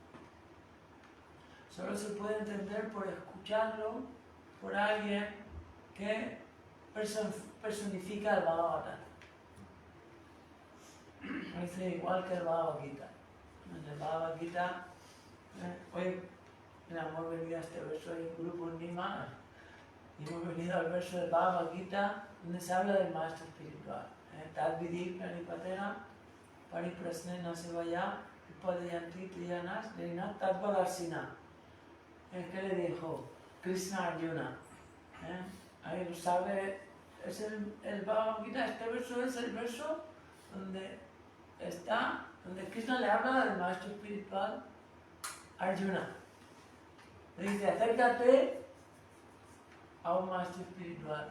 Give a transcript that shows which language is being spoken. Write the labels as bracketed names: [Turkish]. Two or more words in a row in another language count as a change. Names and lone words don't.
[Spanish] Solo se puede entender por escucharlo por alguien que personifica el Bhagavatam. Dice igual que el Bhagavad Gita. En el Bhagavad Gita, hoy hemos venido a este verso del grupo Nima y hemos venido al verso del Bhagavad Gita donde se habla del maestro espiritual. [Sanskrit] Tad vidhi pranipatena pariprasnena sevaya upadayanti triyanas lena tadvadarsina. [Spanish] ¿Qué le dijo Krishna a Arjuna? Ahí lo sabe, es el Bhagavad Gita. Este verso es el verso donde Krishna le habla del maestro espiritual Arjuna. Le dice, acércate a un maestro espiritual.